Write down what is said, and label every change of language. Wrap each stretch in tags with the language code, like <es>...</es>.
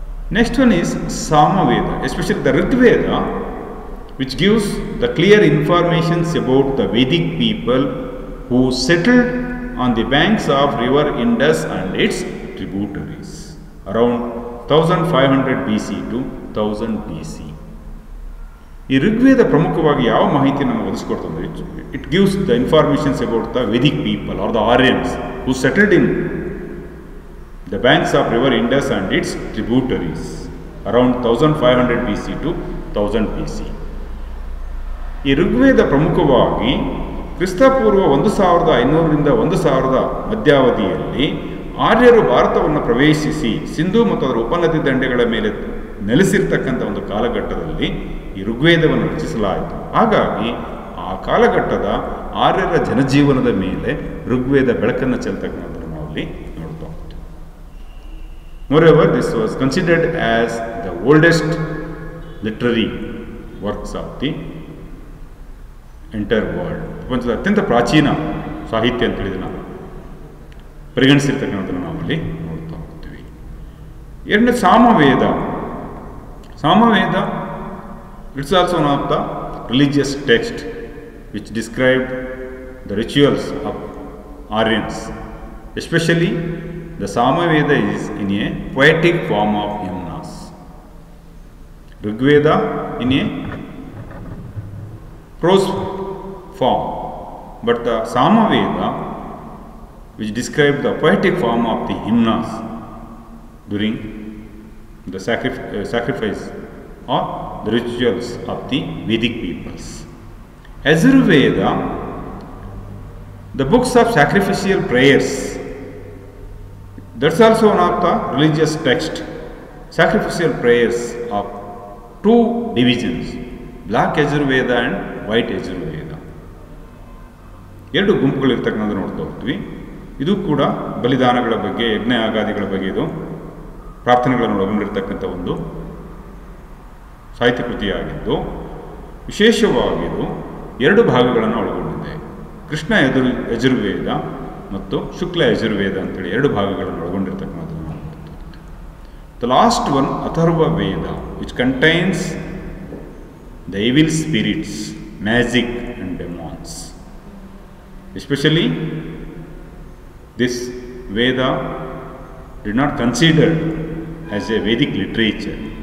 <en>Next one is Samaveda, especially the Rigveda, which gives the clear informations about the Vedic people who settled on the banks of river Indus and its tributaries around 1500 BC to 1000 BC.</en> <kn>ಈ ಋಗ್ವೇದ ಪ್ರಮುಖವಾಗಿ ಯಾವ ಮಾಹಿತಿ ನಮಗೆ ಒದಗಿಸ್ಕೊಡ್ತಂದ್ರೆ</kn> <en>It gives the informations about the Vedic people are the Aryans who settled in the banks of river Indus and its tributaries around 1500 BC to 1000 BC.</en> <kn>ಈ ಋಗ್ವೇದ ಪ್ರಮುಖವಾಗಿ ಕ್ರಿಸ್ತಪೂರ್ವ 1500 ರಿಂದ 1000 ಮಧ್ಯಾವಧಿಯಲ್ಲಿ ಆರ್ಯರು ಭಾರತವನ್ನು ಪ್ರವೇಶಿಸಿ ಸಿಂಧೂ ಮತ್ತು ಅದರ ಉಪನದಿ ದಂಡೆಗಳ ಮೇಲೆ ನೆಲೆಸಿರ್ತಕ್ಕಂಥ ಒಂದು ಕಾಲಘಟ್ಟದಲ್ಲಿ ಈ ಋಗ್ವೇದವನ್ನು ರಚಿಸಲಾಯಿತು. ಹಾಗಾಗಿ ಆ ಕಾಲಘಟ್ಟದ ಆರ್ಯರ ಜನಜೀವನದ ಮೇಲೆ ಋಗ್ವೇದ ಬೆಳಕನ್ನು ಚೆಲ್ತಕ್ಕಂಥದ್ದನ್ನು ನಾವು ಅಲ್ಲಿ ನೋಡ್ತಾ ಹೋಗ್ತೀವಿ.</kn> <en>Moreover, this was considered as the oldest literary works of the entire world.</en> <kn>ಪ್ರಪಂಚದ ಅತ್ಯಂತ ಪ್ರಾಚೀನ ಸಾಹಿತ್ಯ ಅಂತ ಹೇಳಿದ್ರೆ ನಾವು ಪರಿಗಣಿಸಿರ್ತಕ್ಕಂಥದ್ದನ್ನು ನಾವಲ್ಲಿ ನೋಡ್ತಾ ಹೋಗ್ತೀವಿ. ಎರಡನೇ Samaveda.</kn> <en>Samaveda it's also one of the religious text which described the rituals of Aryans. Especially the Samaveda is in a poetic form of hymnas. Rigveda in a prose form, but the Samaveda, which describes the poetic form of the hymnas during the sacrifice or the rituals of the Vedic peoples. Yajurveda The books of sacrificial prayers, that's also one of the religious text. Sacrificial prayers of two divisions, black Yajurveda and white Yajurveda.</en> <kn>ಎರಡು ಗುಂಪುಗಳಿರ್ತಕ್ಕಂಥ ನೋಡ್ತಾ ಹೋಗ್ತೀವಿ. ಇದು ಕೂಡ ಬಲಿದಾನಗಳ ಬಗ್ಗೆ, ಯಜ್ಞ ಯಾಗಾದಿಗಳ ಬಗ್ಗೆ ಇದು ಪ್ರಾರ್ಥನೆಗಳನ್ನು ಒಳಗೊಂಡಿರ್ತಕ್ಕಂಥ ಒಂದು ಸಾಹಿತ್ಯ ಕೃತಿಯಾಗಿದ್ದು, ವಿಶೇಷವಾಗಿದ್ದು ಎರಡು ಭಾಗಗಳನ್ನು ಒಳಗೊಂಡಿದೆ. ಕೃಷ್ಣ ಯಜುರ್ವೇದ ಮತ್ತು ಶುಕ್ಲ ಯಜುರ್ವೇದ ಅಂತೇಳಿ ಎರಡು ಭಾಗಗಳನ್ನು ಒಳಗೊಂಡಿರ್ತಕ್ಕಂಥದ್ದು.</kn> <en>The last one, Atharva Veda, which contains the evil spirits, magic and demons. Especially this Veda did not consider as a Vedic literature.</en>